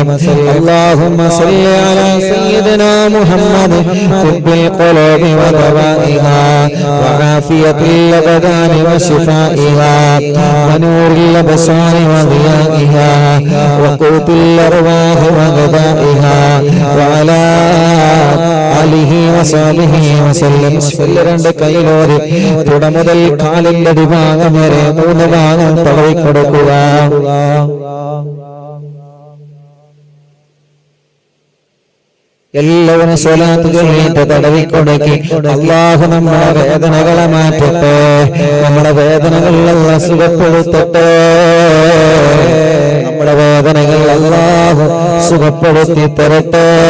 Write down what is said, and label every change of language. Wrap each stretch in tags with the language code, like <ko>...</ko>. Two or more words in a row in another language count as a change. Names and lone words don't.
<ar>اللهم صل على سيدنا محمد طب القلوب ودوائها وعافية الأبدان وشفائها ونور الأبصار وضيائها وقوت الأرواح وغذائها وعلى آله وصحبه وسلم</ar> <ml>രണ്ട് കൈയിലോട് തുട മുതൽ കാലിന്റെ അടിഭാഗം വരെ 3 ഭാഗം തടവിക്കൊടുക്കുക എല്ലാവരും സ്വലാത്ത് ചൊല്ലിയിട്ട് തടവിക്കൊടുക്കി അല്ലാഹു നമ്മുടെ വേദനകളെ മാറ്റട്ടെ നമ്മുടെ വേദനകളെല്ലാം സുഖപ്പെടുത്തട്ടെ നമ്മുടെ വേദനകൾ അല്ലാഹു സുഖപ്പെടുത്തി തരട്ടെ</ml>